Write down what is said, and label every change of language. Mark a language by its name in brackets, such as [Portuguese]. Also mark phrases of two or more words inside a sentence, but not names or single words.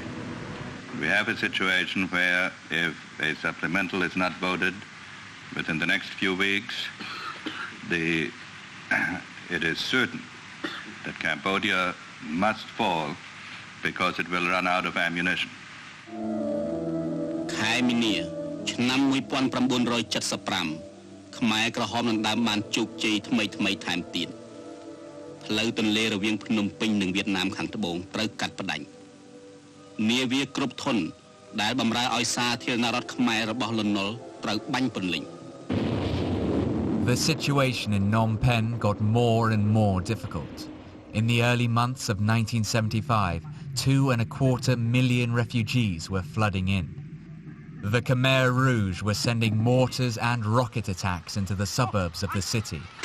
[English] We have a situation where if a supplemental is not voted within the next few weeks, it is certain that Cambodia must fall because it will run out of ammunition. [Khmer] ខែមីនាឆ្នាំ 1975 ខ្មែរក្រហមនឹងដើមបានជោគជ័យថ្មីៗថែមទៀត ផ្លូវទន្លេរវាងភ្នំពេញនិងវៀតណាមខាងត្បូងត្រូវកាត់ផ្ដាច់ នាវាគ្រប់ធនដែលបម្រើឲ្យសាធារណរដ្ឋខ្មែររបស់លន់នល់ត្រូវបាញ់ពន្លិញ [English] The situation in Phnom Penh got more and more difficult. In the early months of 1975, 2.25 million refugees were flooding in. The Khmer Rouge were sending mortars and rocket attacks into the suburbs of the city.